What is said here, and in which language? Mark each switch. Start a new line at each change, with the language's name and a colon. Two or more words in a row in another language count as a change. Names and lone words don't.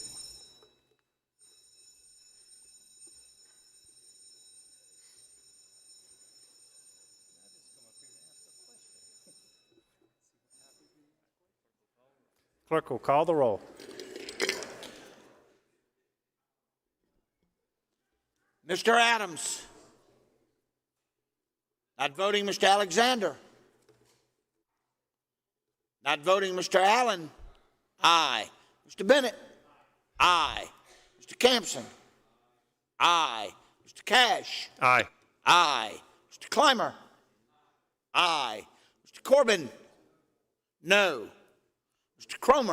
English: Clerk will call the roll. Mr. Adams. Not voting, Mr. Alexander. Not voting, Mr. Allen. Aye. Mr. Bennett. Aye. Mr. Campson. Aye. Mr. Cash. Aye. Aye. Mr. Clymer. Aye. Mr. Corbin. No. Mr. Cromer.